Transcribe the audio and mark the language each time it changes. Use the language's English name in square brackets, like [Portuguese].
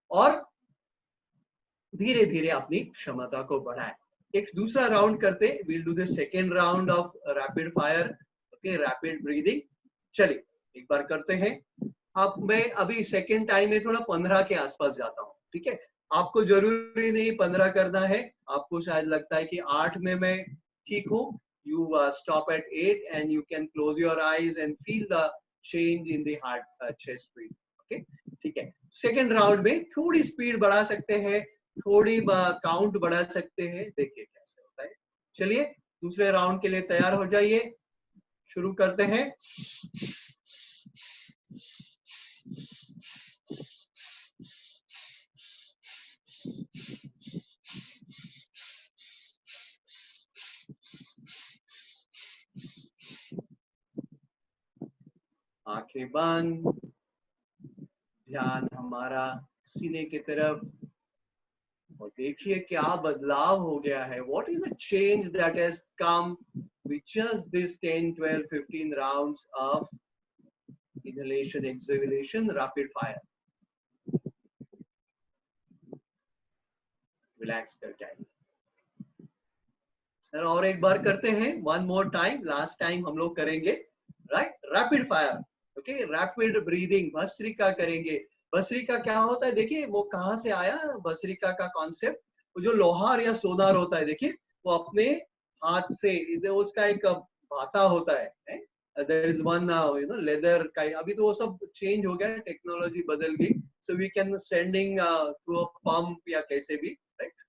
[Hindi] और धीरे धीरे अपनी क्षमता को बढ़ाएं। एक दूसरा राउंड करते, [English] we'll do the second round of rapid fire, okay, rapid breathing। [Hindi] चलिए एक बार करते हैं। अब मैं अभी सेकेंड टाइम में थोड़ा 15 के आसपास जाता हूँ, ठीक है? आपको जरूरी नहीं 15 करना है, आपको शायद लगता है कि 8 में मैं ठीक हूँ, [English] you stop at 8 and you can close your eyes and feel the change in the heart chest beat, okay? [Hindi] ठीक है। सेकेंड राउंड में थोड़ी स्पीड बढ़ा सकते हैं, थोड़ी काउंट बढ़ा सकते हैं, देखिए कैसे होता है। चलिए दूसरे राउंड के लिए तैयार हो जाइए, शुरू करते हैं। आंखें बंद, ध्यान हमारा सीने की तरफ, और देखिए क्या बदलाव हो गया है। [English] What is the change that has come with just this 10, 12, 15 rounds of inhalation, exhalation, rapid fire? [Hindi] Relax कर जाइए। सर और एक बार करते हैं, [English] one more time, last time [Hindi] हम लोग करेंगे, right? [English] Rapid fire, okay? Rapid breathing, [Hindi] bhastrika करेंगे। भस्त्रिका क्या होता है? देखिए वो कहाँ से आया भस्त्रिका का कॉन्सेप्ट? वो जो लोहार या सोनार होता है, देखिए वो अपने हाथ से, उसका एक भाता होता है, [English] there is one you know leather kind, [Hindi] अभी तो वो सब चेंज हो गया, टेक्नोलॉजी बदल गई, [English] so we can sending through a pump [Hindi] या कैसे भी, right?